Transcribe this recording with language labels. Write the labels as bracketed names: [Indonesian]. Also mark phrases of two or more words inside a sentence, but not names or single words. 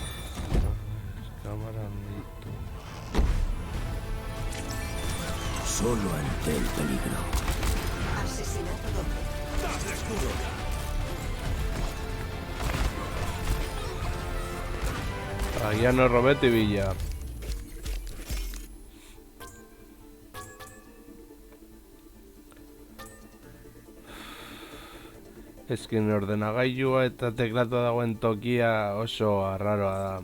[Spanish] Cámara mito. Solo ante el peligro. Asesinato doble. ¡Dadle escudo! Aguiano, Roberto y Villa. [Basque] Eskin ordenagailua eta teklatua dagoen tokia oso arraroa da.